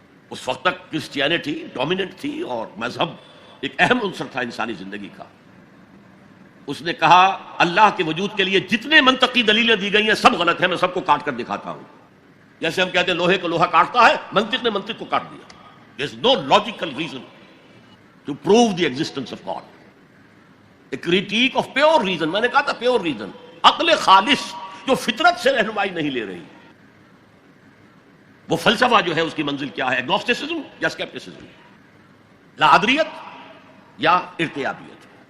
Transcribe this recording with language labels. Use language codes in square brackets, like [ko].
[ur] اس وقت تک Christianity dominant تھی اور مذہب ایک اہم عنصر تھا انسانی زندگی کا. اس نے کہا اللہ کے وجود کے لیے جتنے منطقی دلیلیں دی گئی ہیں سب غلط ہیں، میں سب کو کاٹ کر دکھاتا ہوں. جیسے ہم کہتے ہیں لوہے کو لوہا کاٹتا ہے، منطق نے منطق کو کاٹ دیا. [en] There is no logical reason to prove the existence of God. A critique of pure reason. [ur] میں نے کہا تھا پیور ریزن، عقل خالص جو فطرت سے رہنمائی نہیں لے رہی. وہ فلسفہ جو ہے اس کی منزل کیا ہے؟ ایگنوسٹسزم یا اسکیپٹسزم، لاحدریت یا ارتیابیت.